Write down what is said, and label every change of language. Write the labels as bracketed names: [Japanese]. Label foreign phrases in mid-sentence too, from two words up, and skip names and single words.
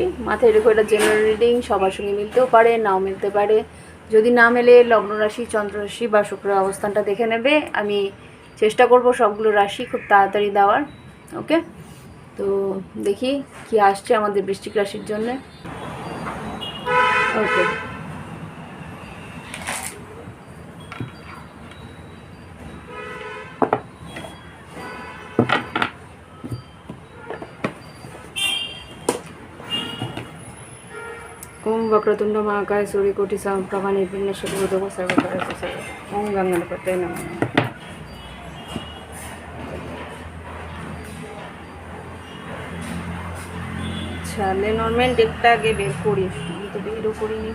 [Bangla] মাথায় রেখো, এটা [English] general reading, [Bangla] সবার সঙ্গে মিলতেও পারে, নাও মিলতে পারে। যদি না মেলে লগ্ন রাশি, চন্দ্র রাশি বা শুক্র অবস্থানটা দেখে নেবে। আমি চেষ্টা করব সবগুলো রাশি খুব তাড়াতাড়ি দেওয়ার। ওকে, তো দেখি কি আসছে আমাদের বৃশ্চিক রাশির জন্যে। ওকে, [Sanskrit] ओम वक्रतुंड महाकाय सूर्यकोटि समप्रभा निर्विघ्नं कुरु सर्वकारः सर्वदा। ओम गंगणपतये नमः। [Bangla] আচ্ছা, লেনর্ম্যান ডেকটা আগে বের করি, আমি তো বেরও করিনি।